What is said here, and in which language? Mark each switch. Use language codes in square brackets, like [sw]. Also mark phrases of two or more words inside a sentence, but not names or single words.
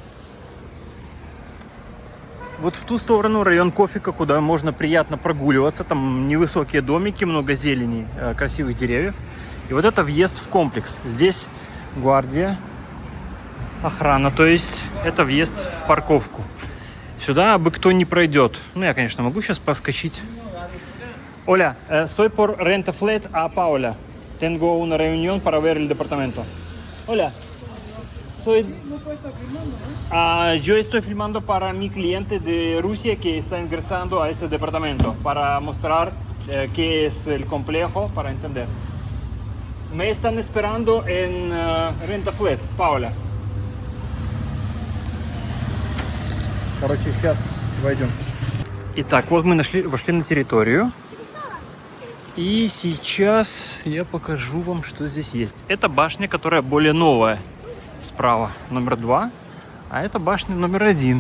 [ru] Вот в ту сторону район Кофеко, куда можно приятно прогуливаться. Там невысокие домики, много зелени, красивых деревьев. И вот это въезд в комплекс. Здесь гвардия, охрана, то есть это въезд в парковку. Сюда бы кто не пройдет. Ну, я, конечно, могу сейчас проскочить. [es] Hola, soy por Renta Flat a Paola. Tengo una reunión para ver el departamento. Hola, soy... yo estoy filmando para mi cliente de Rusia que está ingresando a este departamento para mostrar qué es el complejo, para entender. Me están esperando en Renta Flat, Paola. [ru] Короче, сейчас войдем. Итак, вот мы вошли на территорию. И сейчас я покажу вам, что здесь есть. Это башня, которая более новая. Справа номер 2. А это башня номер 1.